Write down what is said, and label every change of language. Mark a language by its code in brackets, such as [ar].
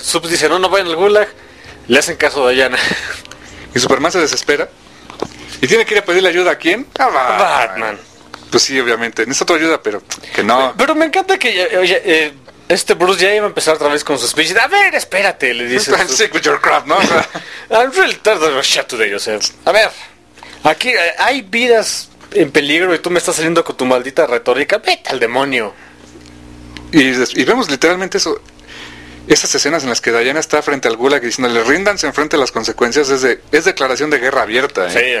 [es] Sub dice, no vayan al Gulag. Le hacen caso a Diana. Y Superman se desespera. ¿Y tiene que ir a pedirle ayuda a quién? A Batman. Pues sí, obviamente. Necesita tu ayuda, pero que no. Pero me encanta que este Bruce ya iba a empezar otra vez con su speech. A ver, espérate, le dice. [en] I'm sick with your crap, ¿no? I'm real tired of your shit today, o sea. [es] A ver, aquí hay vidas en peligro y tú me estás saliendo con tu maldita retórica. Vete al demonio. Y vemos literalmente eso. Esas escenas en las que Diana está frente al Gulag diciéndole, ríndanse en frente a las consecuencias, es declaración de guerra abierta, ¿eh?